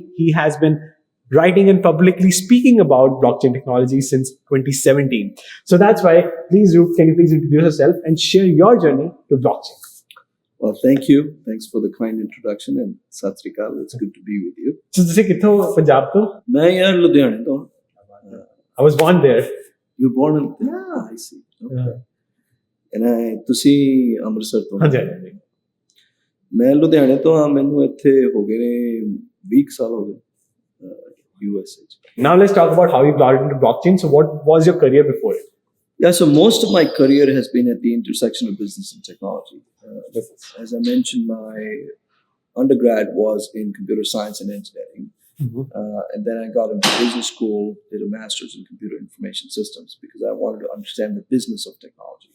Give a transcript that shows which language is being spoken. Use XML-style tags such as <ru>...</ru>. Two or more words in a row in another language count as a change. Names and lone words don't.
<en>He has been writing and publicly speaking about blockchain technology since 2017. So that's why, please, Roop, can you please introduce yourself and share your journey to blockchain? Well, thank you. Thanks for the kind introduction and</en> <pa>ਸਤ ਸ੍ਰੀ ਅਕਾਲ.</pa> <en>It's good to be with you.</en> <pa>So ਤੁਸੀਂ ਕਿੱਥੋਂ ਪੰਜਾਬ ਤੋਂ? ਮੈਂ ਯਾਰ ਲੁਧਿਆਣੇ ਤੋਂ</pa> <en>I was born there. You born in yeah, I see. Okay. And</en> <pa>ਤੁਸੀਂ ਅੰਮ੍ਰਿਤਸਰ ਤੋਂ? ਹਾਂਜੀ ਹਾਂਜੀ। ਮੈਂ ਲੁਧਿਆਣੇ ਤੋਂ ਹਾਂ, ਮੈਨੂੰ ਇੱਥੇ ਹੋ ਗਏ ਨੇ 20 ਸਾਲ ਹੋ ਗਏ US ਵਿੱਚ.</pa> <en>Now let's talk about how you got into blockchain. So what was your career before it? Yeah, so most of my career has been at the intersection of business and technology. As I mentioned, my undergrad was in computer science and engineering. And then I got into business school, did a master's in computer information systems because I wanted to understand the business of technology.</en>